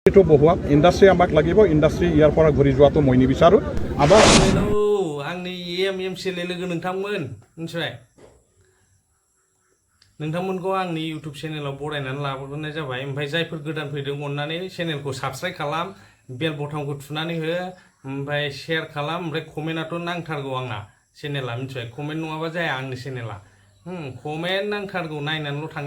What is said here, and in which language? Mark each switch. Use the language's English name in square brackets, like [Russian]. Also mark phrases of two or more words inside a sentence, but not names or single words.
[Assamese] এইটো বহুৱাক ইণ্ডাষ্ট্ৰি আমাক লাগিব ইণ্ডাষ্ট্ৰি ইয়াৰ পৰা ঘূৰি যোৱাটো মই নিবিচাৰোঁ আমাৰ [Bodo] आंनि एमसिएलए लोगो नोंथांमोन मिथिबाय नोंथांमोनखौ आंनि इउटुब चेनेलाव बरायनानै लाबोनाय जाबाय ओमफ्राय जायफोर गोदान फैदों अननानै चेनेलखौ साबस्क्राइब खालाम बेल बटनखौ थुनानै हो ओमफ्राय शेयार खालाम ओमफ्राय कमेन्टआथ' नांथारगौ आंना चेनेला मिथिबाय कमेन्ट नङाबा जाया आंनि चेनेला कमेन्ट नांथारगौ नायनानैल' थांनो